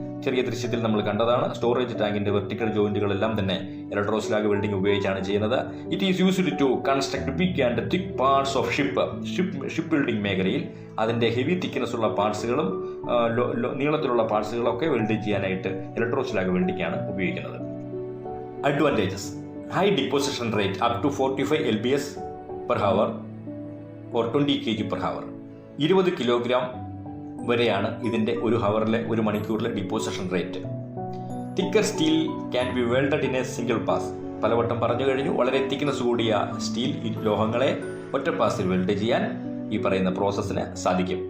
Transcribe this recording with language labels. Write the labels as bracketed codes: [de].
[ml] ചെറിയ ദൃശ്യത്തിൽ നമ്മൾ കണ്ടതാണ്. സ്റ്റോറേജ് ടാങ്കിൻ്റെ വെർട്ടിക്കൽ ജോയിൻറ്റുകളെല്ലാം തന്നെ ഇലക്ട്രോസ്ലാഗ് വെൽഡിംഗ് ഉപയോഗിച്ചാണ് ചെയ്യുന്നത്. [en] it is used to construct big and thick parts of [ml] ship building മേഖലയിൽ അതിൻ്റെ ഹെവി തിക്നെസ് ഉള്ള പാർട്സുകളും നീളത്തിലുള്ള പാർട്സുകളൊക്കെ വെൽഡ് ചെയ്യാനായിട്ട് ഇലക്ട്രോസ്ലാഗ് വെൽഡിംഗാണ് ഉപയോഗിക്കുന്നത്. [en] Advantages: high deposition rate up to 45 lbs per hour or 20 kg per hour. [ml] 20 kilogram വരെയാണ് ഇതിൻ്റെ ഒരു മണിക്കൂറിലെ deposition rate. [en] Thicker steel can be welded in a single pass. [ml] പലവട്ടം പറഞ്ഞു കഴിഞ്ഞു. വളരെ തിക്നെസ് കൂടിയ സ്റ്റീൽ ലോഹങ്ങളെ ഒറ്റ പാസിൽ വെൽഡ് ചെയ്യാൻ ഈ പറയുന്ന പ്രോസസ്സിന് സാധിക്കും.